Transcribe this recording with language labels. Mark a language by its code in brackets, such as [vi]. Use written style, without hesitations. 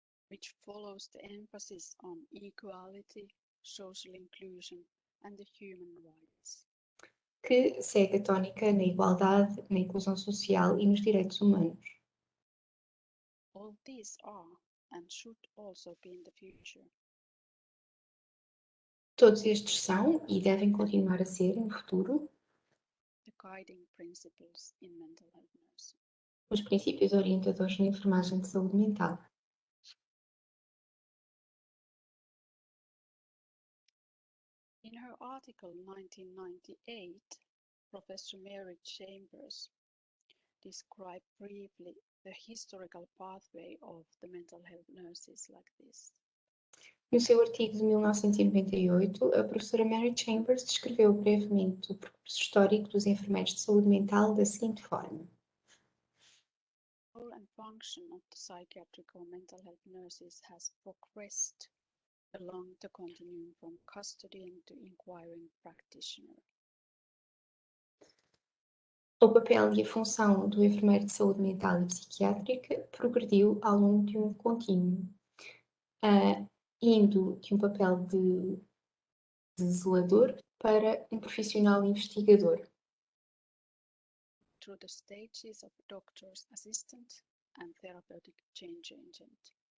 [en] which follows the emphasis on equality, social inclusion, and the human rights. [pt] que segue a tónica na igualdade, na inclusão social e nos direitos humanos. [en] All these are and should also be in the future. [pt] Todos estes são e devem continuar a ser, no futuro, [en] The guiding principles in mental health nursing. [pt] os princípios orientadores na enfermagem de saúde mental. [en] In her article 1998, Professor Mary Chambers described briefly the historical pathway of the mental health nurses like this. [pt] No seu artigo de 1998, a professora Mary Chambers descreveu brevemente o percurso histórico dos enfermeiros de saúde mental da seguinte forma. [en] The role and function of the psychiatric or mental health nurses has progressed along the continuum from custodian to inquiring practitioner. [pt] O papel e a função do enfermeiro de saúde mental e psiquiátrica progrediu ao longo de um contínuo, indo de um papel de zelador para um profissional investigador, [en] Through the stages of doctor's assistant and therapeutic change agent.